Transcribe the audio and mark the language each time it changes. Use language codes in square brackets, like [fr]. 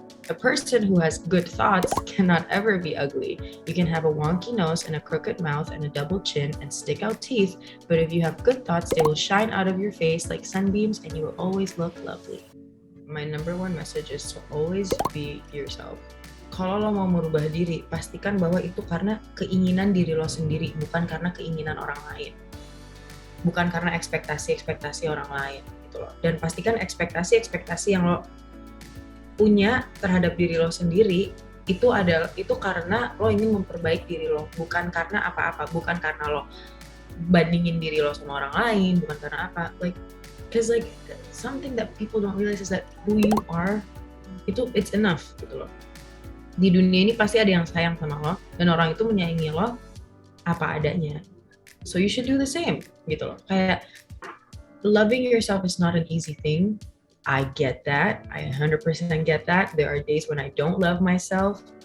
[en] A person who has good thoughts cannot ever be ugly. You can have a wonky nose and a crooked mouth and a double chin and stick out teeth, but if you have good thoughts, they will shine out of your face like sunbeams and you will always look lovely. My number one message is to always be yourself. [id] Kalau lo mau merubah diri, pastikan bahwa itu karena keinginan diri lo sendiri, bukan karena keinginan orang lain. Bukan karena ekspektasi-ekspektasi orang lain gitu loh. Dan pastikan ekspektasi-ekspektasi yang lo punya terhadap diri lo sendiri itu karena lo ingin memperbaiki diri lo, bukan karena apa-apa, bukan karena lo bandingin diri lo sama orang lain, bukan karena apa. [en] Because something that people don't realize is that who you are [id] itu [en] it's enough [id] gitu loh. Di dunia ini pasti ada yang sayang sama lo dan orang itu menyayangi lo apa adanya. [en] So you should do the same [id] gitu loh. [en] Kayak loving yourself is not an easy thing. I get that. I 100% get that. There are days when I don't love myself.